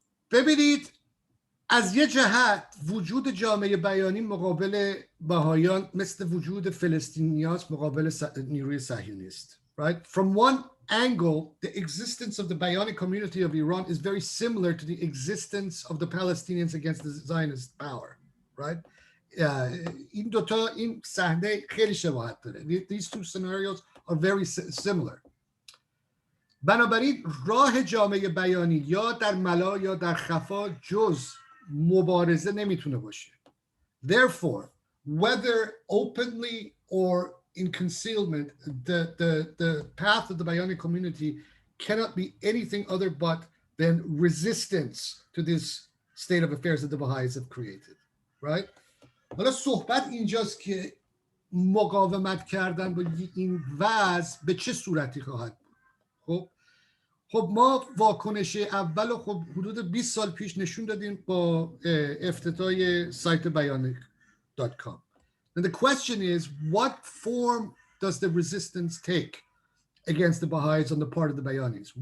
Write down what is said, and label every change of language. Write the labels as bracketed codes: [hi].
[fa] ببینید، از یه جهت وجود جامعه بیانی مقابل بهایان مثل وجود فلسطینیاست مقابل نیروی صهیونیست. [en] Right? From one angle, the existence of the Bayani community of Iran is very similar to the existence of the Palestinians against the Zionist power. Right? [fa] این دوتا این صحنه خیلی شباهت داره. [en] These two scenarios are very similar. [fa] بنابراین راه جامعه بیانی یا در ملا یا در خفا جز مبارزه نمیتونه باشه. [en] Therefore, whether openly or in concealment, the path of the Bayani community cannot be anything other but than resistance to this state of affairs that the Baha'is have created. Right? [fa] حالا صحبت اینجاست که مقاومت کردن با این وضع به چه صورتی خواهد بود. خب ما واکنش اول خب حدود 20 سال پیش نشون دادیم با افتتاح سایت Bi-Lingual.com. [en] And the question is, what form does the resistance take against the Baha'is on the part of the Bayanis?